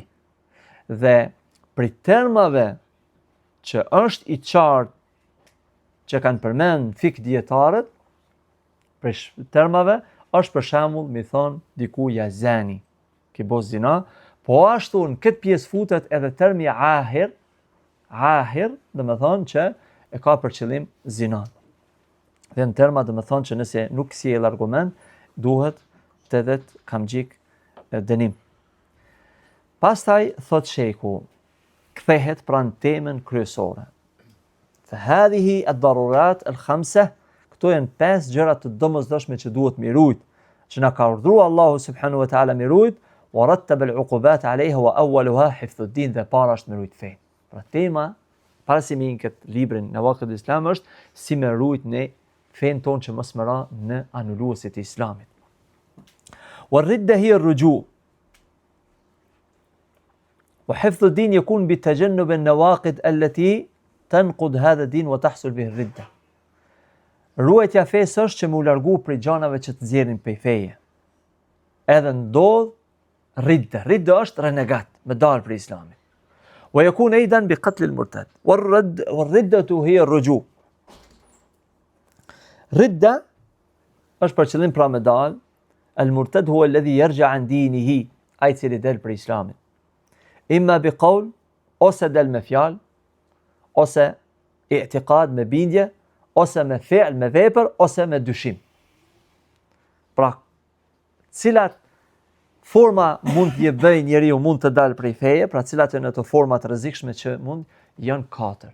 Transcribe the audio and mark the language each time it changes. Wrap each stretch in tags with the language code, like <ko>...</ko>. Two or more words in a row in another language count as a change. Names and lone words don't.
<sq>Dhe për termave që është i qartë që kanë përmend fik dietarët, për termave është për shembull mi thon diku ja zani, ke bë zina, po ashtu në këtë pjesë futet edhe termi ahir, do me thonë që e ka për qëllim zina. Dhe në terma do me thonë që nëse nuk sjell argument, duhet 80 kamxhik dënim. Pastaj thot sheku, kthehet pranë temën kryesore.</sq> <ar>فهذه الضرورات الخمسة</ar> <sq>këto janë 5 gjëra të domosdoshme që duhet mi rujt, që na ka urdhëruar Allahu</sq> <ar>سبحانه وتعالى</ar> <sq>mi rujt,</sq> <ar>ورتب العقوبات عليها وأولها حفظ الدين,</ar> <sq>dhe para është me rujt fen. Pra tema para si min këtë librin në vakët e Islam është si me rujt në fen ton që mos më ra në anuluesit e Islamit.</sq> <ar>والردة هي الرجوع' وحفظ الدين يكون بتجنب النواقض التي تنقض هذا الدين وتحصل به الردة.</ar> <sq>Ruajtja fesë është që mu largu prej gjanave që të nxjerrin prej feje. Edhe ndodh ridda. Ridda është renegat, me dalë prej Islamit.</sq> <ar>ويكون أيضا بقتل المرتد. والردة هي الرجوع.</ar> <sq>ردة është për qëllim pra me dalë.</sq> <ar>المرتد هو الذي يرجع عن دينه.</ar> <sq>Ai cili del prej Islamit.</sq> <ar>إما بقول,</ar> <sq>ose del me fjalë, ose i'tiqad me bindje, ose me fi'l, me vepër, ose me dyshim. Pra, cilat forma mund t'je bëj njeriu mund të dalë prej feje, pra cilat janë ato forma të rrezikshme që mund, janë 4.</sq>